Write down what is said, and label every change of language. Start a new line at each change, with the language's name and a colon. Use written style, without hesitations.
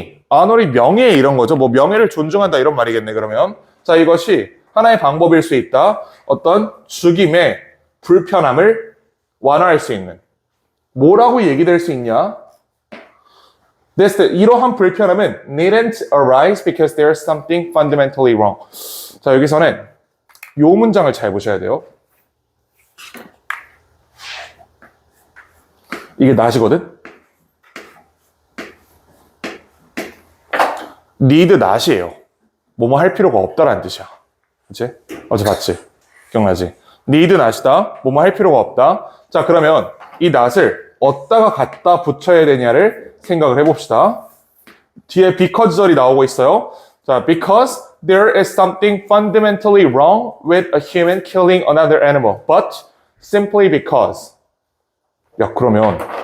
Korean: honoring 명예 이런 거죠. 뭐 명예를 존중한다 이런 말이겠네, 그러면. 자, 이것이 하나의 방법일 수 있다. 어떤 죽임의 불편함을 완화할 수 있는. 뭐라고 얘기될 수 있냐? 이러한 불편함은
English: needn't arise because there's something fundamentally wrong.
Korean: 자, 여기서는 요 문장을 잘 보셔야 돼요. 이게 not이거든? need not이에요. 뭐뭐 할 필요가 없다라는 뜻이야. 그치? 어제 봤지? 기억나지? need not이다. 뭐뭐 할 필요가 없다. 자, 그러면 이 not을 어디다가 갖다 붙여야 되냐를 생각을 해봅시다. 뒤에 because 절이 나오고 있어요.
English: 자, because there is something fundamentally wrong with a human killing another animal, but simply because.
Korean: 야, 그러면